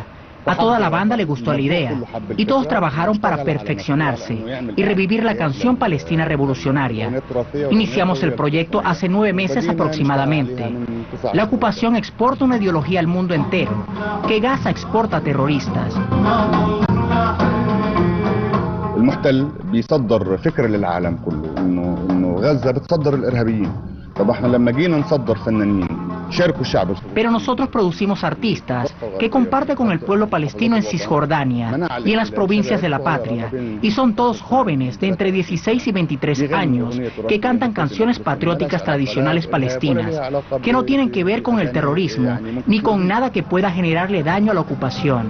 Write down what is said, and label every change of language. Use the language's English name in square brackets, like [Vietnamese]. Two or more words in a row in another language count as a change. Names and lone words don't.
[Spanish] A toda la banda le gustó la idea y todos trabajaron para perfeccionarse y revivir la canción palestina revolucionaria. Iniciamos el proyecto hace 9 meses aproximadamente. La ocupación exporta una ideología al mundo entero, que Gaza exporta terroristas. [Arabic] المحتل بيصدر فكرة للعالم كله إنه غزة بتصدر الإرهابيين. طب احنا لما جينا نصدر فنانين [Spanish] Pero nosotros producimos artistas que comparten con el pueblo palestino en Cisjordania y en las provincias de la patria, y son todos jóvenes de entre 16 y 23 años que cantan canciones patrióticas tradicionales palestinas, que no tienen que ver con el terrorismo ni con nada que pueda generarle daño a la ocupación.